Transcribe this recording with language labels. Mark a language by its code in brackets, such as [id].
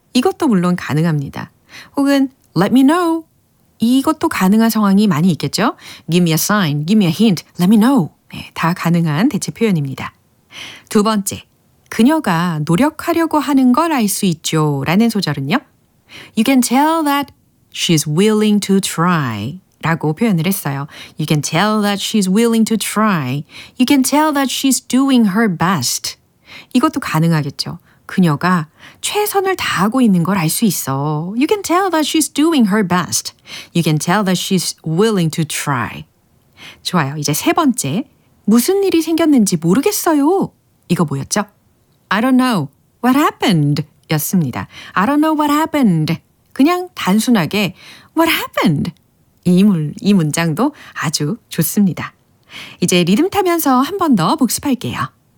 [ko] 이것도 물론 가능합니다. 혹은 [en] let me know. [ko] 이것도 가능한 상황이 많이 있겠죠? [en] Give me a sign. Give me a hint. Let me know. [ko] 네, 다 가능한 대체 표현입니다. 두 번째, 그녀가 노력하려고 하는 걸 알 수 있죠. 라는 소절은요? [en] You can tell that she's willing to try. [ko] 라고 표현을 했어요. [en] You can tell that she's willing to try. You can tell that she's doing her best. [ko] 이것도 가능하겠죠. 그녀가 최선을 다하고 있는 걸 알 수 있어. [en] You can tell that she's doing her best. You can tell that she's willing to try. [ko] 좋아요. 이제 세 번째. 무슨 일이 생겼는지 모르겠어요. 이거 뭐였죠? [en] I don't know what happened [ko] 였습니다. [en] I don't know what happened. [ko] 그냥 단순하게 [en] what happened? [ko] 이 문장도 아주 좋습니다. 이제 리듬 타면서 한 번 더 복습할게요.